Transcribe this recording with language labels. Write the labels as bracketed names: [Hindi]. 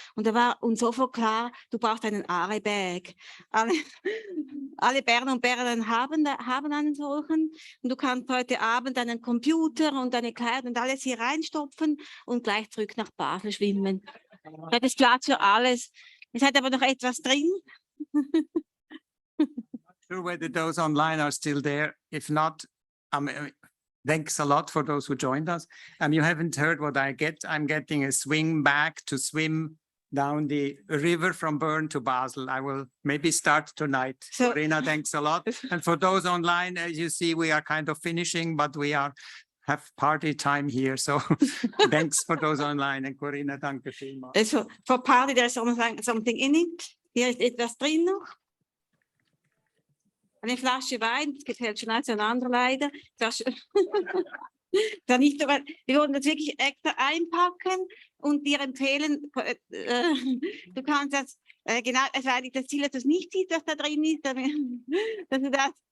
[German] Und da war uns sofort klar, du brauchst einen Aare-Bag. Alle Berner und Bernerinnen haben einen solchen. Und du kannst heute Abend deinen Computer und deine Kleider und alles hier reinstopfen und gleich zurück nach Basel schwimmen. Da ist Platz für alles. Es hat aber noch etwas drin. [English] Not sure whether those online are still there. If not, thanks a lot for those who joined us. You haven't heard what I get. I'm getting a swing bag to swim down the river from Bern to Basel. I will maybe start tonight. So, Corinna, thanks a lot. And for those online, as you see, we are kind of finishing, but we have party time here. So thanks for those online. And Corinna, [German] danke vielmals. [English] Also for party, there's something in it. [German] Hier ist etwas drin noch. Eine Flasche Wein, das gefällt schon als ein anderer leider. Da nicht, wir wollen das wirklich extra einpacken und dir empfehlen, du kannst das, genau, es war das Ziel, dass du es nicht siehst, was da drin ist, dass du das